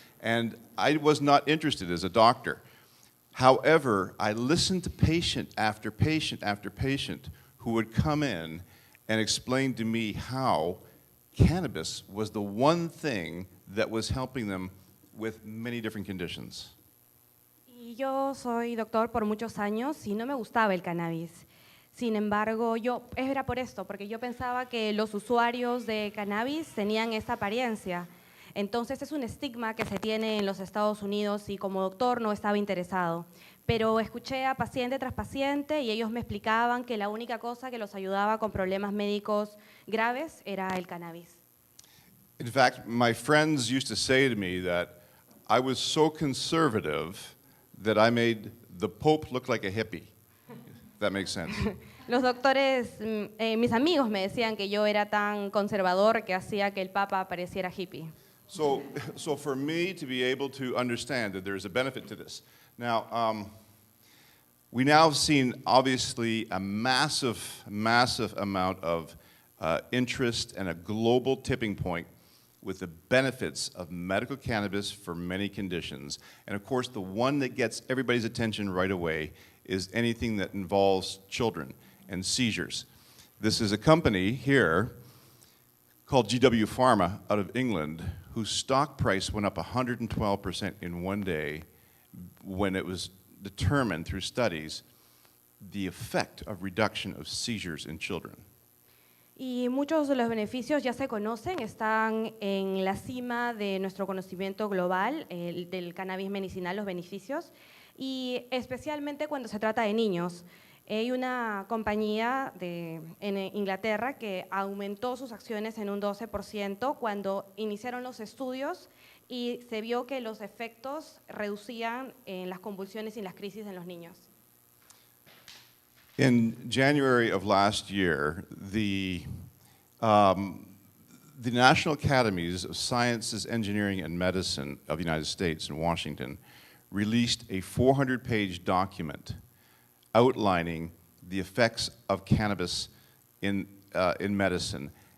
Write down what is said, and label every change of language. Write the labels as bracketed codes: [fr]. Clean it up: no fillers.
[en] And I was not interested as a doctor. However, I listened to patient after patient after patient who would come in and explain to me how cannabis was the one thing that was helping them with many different conditions. [es] Y yo soy doctor por muchos años y no me gustaba el cannabis. Sin embargo, era por esto, porque yo pensaba que los usuarios de cannabis tenían esta apariencia. Entonces es un estigma que se tiene en los Estados Unidos y como doctor no estaba interesado. Pero escuché a paciente tras paciente y ellos me explicaban que la única cosa que los ayudaba con problemas médicos graves era el cannabis. [en] In fact, my friends used to say to me that I was so conservative that I made the Pope look like a hippie. If that makes sense. [es] Los doctores, mis amigos me decían que yo era tan conservador que hacía que el Papa pareciera hippie. [en] So for me to be able to understand that there's a benefit to this. Now, we now have seen obviously a massive amount of interest and a global tipping point with the benefits of medical cannabis for many conditions. And of course, the one that gets everybody's attention right away is anything that involves children and seizures. This is a company here called GW Pharma out of England, whose stock price went up 112% in one day when it was determined through studies the effect of reduction of seizures in children. [es] Y muchos de los beneficios ya se conocen, están en la cima de nuestro conocimiento global del cannabis medicinal, los beneficios, y especialmente cuando se trata de niños. Hay una compañía en Inglaterra que aumentó sus acciones en un 12% cuando iniciaron los estudios y se vio que los efectos reducían en las convulsiones y las crisis en los niños. [en] In January of last year, the National Academies of Sciences, Engineering, and Medicine of the United States in Washington released a 400-page document outlining the effects of cannabis in medicine.